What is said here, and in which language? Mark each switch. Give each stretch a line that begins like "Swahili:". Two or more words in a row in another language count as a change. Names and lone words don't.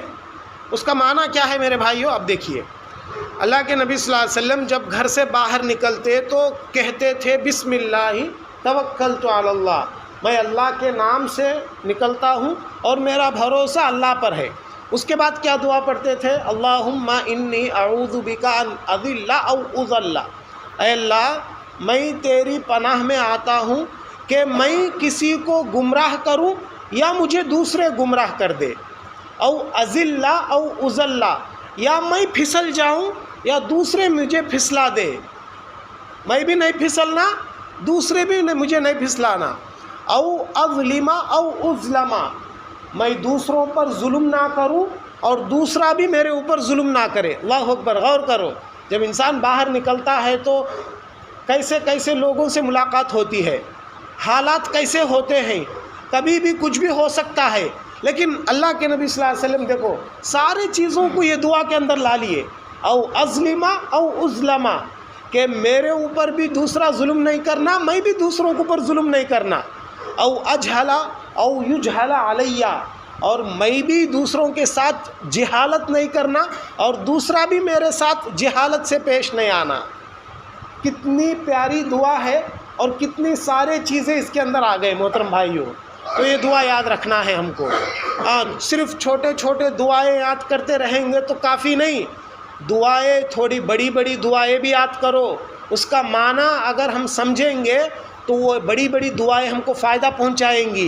Urdu: اس کا معنی کیا ہے میرے بھائیوں؟ اب دیکھیے، اللہ کے نبی
Arabic: صلی اللہ علیہ وسلم
Urdu: جب گھر سے باہر نکلتے تو کہتے تھے
Arabic: بسم اللہ توکلت علی اللہ،
Urdu: میں اللہ کے نام سے نکلتا ہوں اور میرا بھروسہ اللہ پر ہے۔ اس کے بعد کیا دعا پڑھتے تھے؟
Arabic: اللہم انی اعوذ بک ان اضل او اضل،
Urdu: اے اللہ میں تیری پناہ میں آتا ہوں کہ میں کسی کو گمراہ کروں یا مجھے دوسرے گمراہ کر دے،
Arabic: او اضل او اضل،
Urdu: یا میں پھسل جاؤں یا دوسرے مجھے پھسلا دے، میں بھی نہیں پھسلنا، دوسرے بھی مجھے نہیں پھسلانا،
Arabic: او اظلم او اظلم،
Urdu: میں دوسروں پر ظلم نہ کروں اور دوسرا بھی میرے اوپر ظلم نہ کرے۔
Arabic: اللہ اکبر،
Urdu: غور کرو، جب انسان باہر نکلتا ہے تو کیسے کیسے لوگوں سے ملاقات ہوتی ہے، حالات کیسے ہوتے ہیں، کبھی بھی کچھ بھی ہو سکتا ہے، لیکن اللہ کے نبی
Arabic: صلی اللہ علیہ وسلم
Urdu: دیکھو سارے چیزوں کو یہ دعا کے اندر لا لیے،
Arabic: او اظلم او اظلم،
Urdu: کہ میرے اوپر بھی دوسرا ظلم نہیں کرنا، میں بھی دوسروں کے اوپر ظلم نہیں کرنا،
Arabic: او اجہل او یجہل علی،
Urdu: اور میں بھی دوسروں کے ساتھ جہالت نہیں کرنا اور دوسرا بھی میرے ساتھ جہالت سے پیش نہیں آنا۔ کتنی پیاری دعا ہے اور کتنی سارے چیزیں اس کے اندر آ گئے محترم بھائیوں۔ تو یہ دعا یاد رکھنا ہے ہم کو، صرف چھوٹے چھوٹے دعائیں یاد کرتے رہیں گے تو کافی نہیں، دعائیں تھوڑی بڑی بڑی دعائیں بھی یاد کرو، اس کا معنی اگر ہم سمجھیں گے تو وہ بڑی بڑی دعائیں ہم کو فائدہ پہنچائیں گی۔